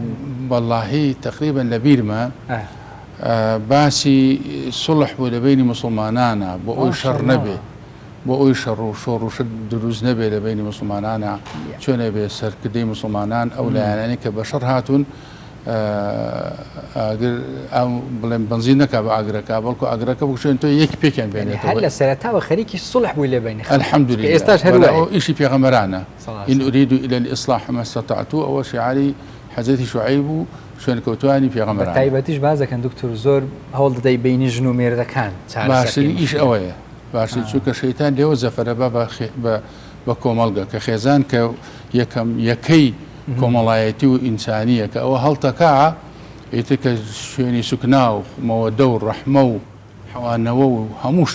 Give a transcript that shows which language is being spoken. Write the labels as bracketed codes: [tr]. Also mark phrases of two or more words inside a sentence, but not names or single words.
[ckb] واللهی تقریبا لە بیرمە باسی سڵح بوو لە بینی مسلمانانە بۆ ئەوی شەڕ نەبێ بۆ ئەوی شەڕ و شۆڕ و شت دروست نەبێ لە بینی مسلمانانە چۆنە بێ سەرکردەی مسلمانان ئەو لایەنانی کە بە شەڕ هاتوون بڵێن بنزین نەکا بە ئاگرەکە بەڵکو ئاگرەکە بکشێن تۆ یەکی پێکیان بێنێت هەر لە سەرەتاوە خەریکی سڵح بووی لە بینی الحەمدولیلا ئێستاش هەروە ئیشی پێغەمبەرانە [ar] إن أريد إلى الإصلاح ما استطعت [ckb] ئەوە شعاری حەزەتی شوعەیب و شوێنکەوتوانی پێغەمبەران تایبەتیش باز دەکەن دکتۆر زۆر هەوڵ دەدەی بینی ژن و مێردەکان باشترین ئیش ئەوەیە باشی چونکە شەیتان لێوە زەفەرە بە کۆمەڵگە کە خێزان کە یەکەی کۆمەڵایەتی و ئینسانیە کە ئەوە هەڵتەکە ئیتر کە شوێنی سوکنا و مەوەدە و ڕەحمە و حەوانەوە و هەموو شتە